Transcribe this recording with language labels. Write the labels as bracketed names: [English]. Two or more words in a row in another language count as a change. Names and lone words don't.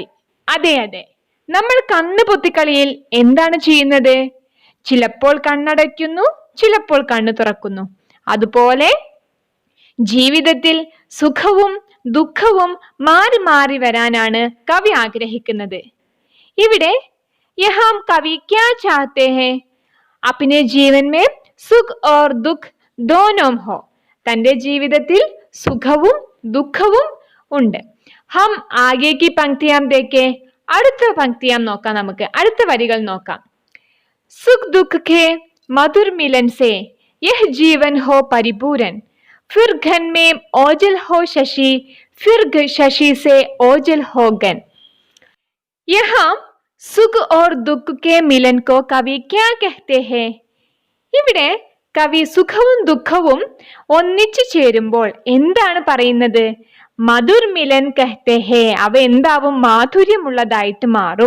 [Malayalam] അതെ, നമ്മൾ കണ്ണു പൊത്തിക്കളിയിൽ എന്താണ് ചെയ്യുന്നത്? ചിലപ്പോൾ കണ്ണടയ്ക്കുന്നു, ചിലപ്പോൾ കണ്ണു തുറക്കുന്നു. അതുപോലെ ജീവിതത്തിൽ സുഖവും ദുഃഖവും മാറി മാറി വരാനാണ് കവി ആഗ്രഹിക്കുന്നത്. [Hindi] ഇവിടെ यहाँ कवि क्या चाहते हैं? अपने जीवन में सुख और दुख दोनों हो. [Malayalam] തന്റെ ജീവിതത്തിൽ സുഖവും ദുഃഖവും ഉണ്ട്. [Hindi] हम आगे की पंक्तियां देखे. [Malayalam] അടുത്ത पंक्तियां നോക്കാം. നമുക്ക് അടുത്ത വരികൾ നോക്കാം. [Hindi] सुख दुख के मधुर मिलन से यह जीवन हो परिपूर्ण, फिर घन में ओझल हो शशि, फिर शशि से ओझल हो घन. यहाँ सुख और दुःख के मिलन को कवि क्या कहते हैं? [Malayalam] ഇവിടെ കവി സുഖവും ദുഃഖവും ഒന്നിച്ചു ചേരുമ്പോൾ എന്താണ് പറയുന്നത്? [Hindi] मधुर मिलन कहते हैं. [Malayalam] അവ എന്താവും? മാധുര്യമുള്ളതായിട്ട് മാറും.